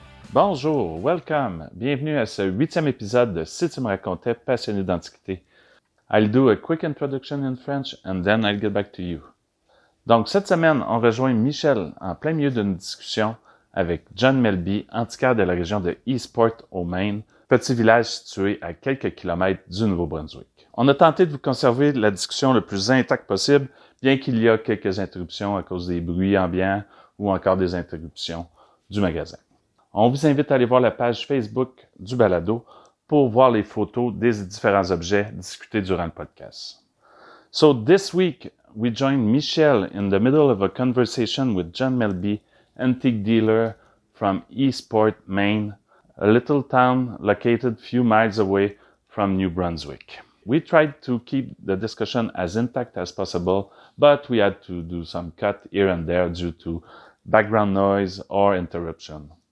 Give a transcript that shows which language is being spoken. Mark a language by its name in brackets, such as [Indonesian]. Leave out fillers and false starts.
[French] Bonjour, welcome, bienvenue à ce 8e épisode de Si tu me racontais, passionné d'antiquité. [English] I'll do a quick introduction in French and then I'll get back to you. [French] Donc cette semaine, on rejoint Michel en plein milieu d'une discussion avec John Melby, antiquaire de la région de Eastport au Maine, petit village situé à quelques kilomètres du Nouveau-Brunswick. On a tenté de vous conserver la discussion le plus intacte possible, bien qu'il y a quelques interruptions à cause des bruits ambiants ou encore des interruptions du magasin. On vous invite à aller voir la page Facebook du balado pour voir les photos des différents objets discutés durant le podcast. [English] So this week, we join Michel in the middle of a conversation with John Melby, antique dealer from Eastport, Maine, a little town located few miles away from New Brunswick. We tried to keep the discussion as intact as possible, but we had to do some cut here and there due to background noise or interruption.